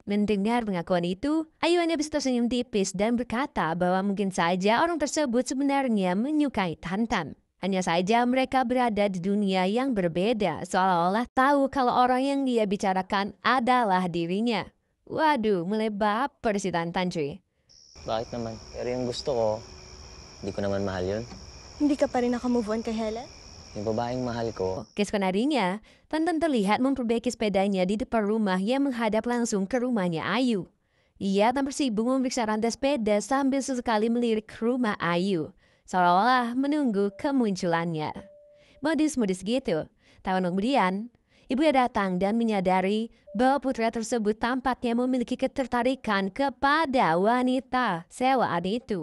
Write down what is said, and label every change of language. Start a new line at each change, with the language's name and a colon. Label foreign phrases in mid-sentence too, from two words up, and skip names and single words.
Indonesian: Mendengar pengakuan itu, Ayu hanya bisa tersenyum tipis dan berkata bahwa mungkin saja orang tersebut sebenarnya menyukai Tantan. Hanya saja mereka berada di dunia yang berbeda, seolah-olah tahu kalau orang yang dia bicarakan adalah dirinya. Waduh, mulai baper si Tantan cuy.
Filipino: Bakit naman? Pero yung gusto ko, hindi ko naman mahal yun. Hindi ka pa rin naka-
English: move on
Filipino: kay Helen? Yung babaeng mahal ko.
Indonesian: Keesokan harinya, Tantan terlihat memperbaiki sepedanya di depan rumah yang menghadap langsung ke rumahnya Ayu. Ia tampak sibuk memeriksa rantai sepeda sambil sesekali melirik rumah Ayu, seolah-olah menunggu kemunculannya. Modus-modus gitu. Tahun kemudian, ibunya datang dan menyadari bahwa putra tersebut tampaknya memiliki ketertarikan kepada wanita sewaan itu.